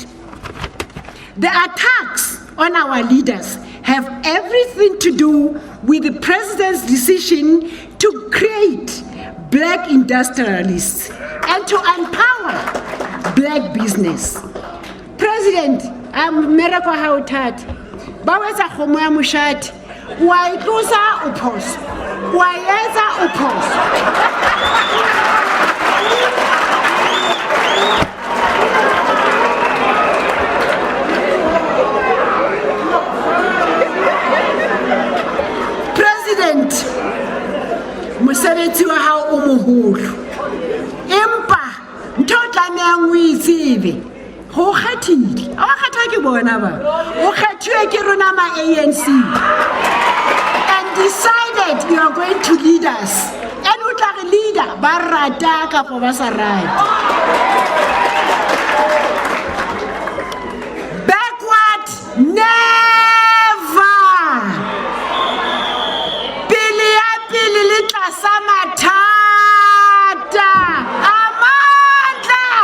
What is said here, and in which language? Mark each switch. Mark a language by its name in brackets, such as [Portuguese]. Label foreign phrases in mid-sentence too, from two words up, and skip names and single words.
[English] The attacks on our leaders have everything to do with the president's decision to create black industrialists and to empower black business. [Southern Sotho] President, mmereko ha o thata. Ba wetsa kgomo ya moshate, wa itlosa o phoso. Wa etsa o phoso. President, mosebetsi wa hao o moholo. Empa ntho o tlamehang o itsebe. Ho kgethile. A kgetha ke bona ba. O kgethiwe ke rona ma ANC. [English] And decided you are going to lead us. [Southern Sotho] And o tla re leader ba rata kapo ba sa rata. [English] Backward never. [Southern Sotho] Pele ya pele le tlasa mathata. Amandla.